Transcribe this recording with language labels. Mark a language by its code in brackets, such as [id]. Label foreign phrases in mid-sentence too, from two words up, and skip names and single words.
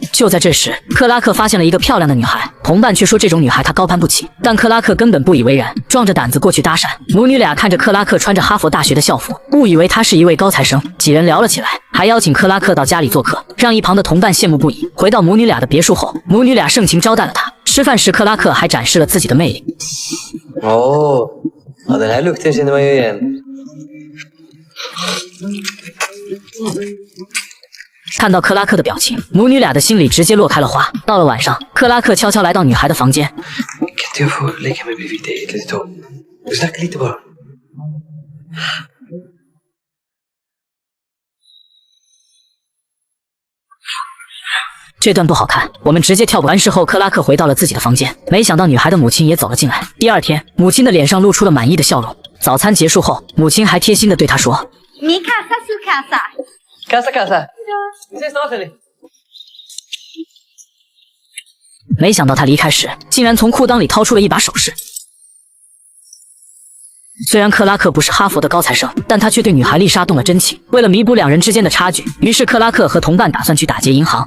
[zh] 就在这时，克拉克发现了一个漂亮的女孩，同伴却说这种女孩他高攀不起，但克拉克根本不以为然，壮着胆子过去搭讪。母女俩看着克拉克穿着哈佛大学的校服，误以为他是一位高材生，几人聊了起来，还邀请克拉克到家里做客，让一旁的同伴羡慕不已。回到母女俩的别墅后，母女俩盛情招待了他。吃饭时，克拉克还展示了自己的魅力。 [sv] 哦，den här lukten känner man ju igen。 [zh] 看到克拉克的表情，母女俩的心里直接落开了花。到了晚上，克拉克悄悄来到女孩的房间。 [sv] Kan inte jag få lägga mig bredvid dig ett litet tag? Vi snackar lite bara。 [zh] 这段不好看，我们直接跳过。完事后，克拉克回到了自己的房间，没想到女孩的母亲也走了进来。第二天，母亲的脸上露出了满意的笑容。早餐结束后，母亲还贴心地对他说 [es] Mi casa su casa。 [sv] Kassa kassa。Vi ses snart Ellie。 [zh] 没想到他离开时，竟然从裤裆里掏出了一把首饰。虽然克拉克不是哈佛的高材生，但他却对女孩丽莎动了真情。为了弥补两人之间的差距，于是克拉克和同伴打算去打劫银行。